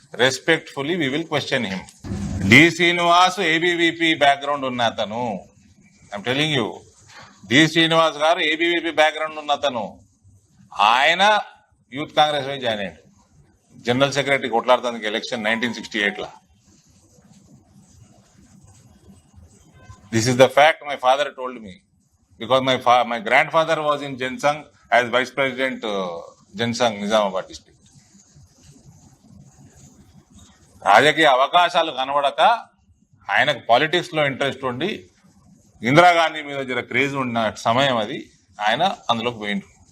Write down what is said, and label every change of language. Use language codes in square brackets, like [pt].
[en] Respectfully, we will question him. D. Srinivas, ABVP background [te] ఉన్న అతను. [en] I'm telling you, D. [te] Srinivas గారు ABVP background ఉన్న అతను. ఆయన యూత్ కాంగ్రెస్ లో జాయిన్ అయ్యాడు. General secretary కొట్లాడుతుంది election 1968 law. [en] This is the fact my father told me, because my grandfather was in Jensang as Vice President Jensang, Nizamabad district. [te] రాజకీయ అవకాశాలు కనబడక ఆయనకు politics లో ఇంట్రెస్ట్ ఉండి ఇందిరాగాంధీ మీద జర క్రేజ్ ఉన్న సమయం అది, ఆయన అందులోకి పోయిండు.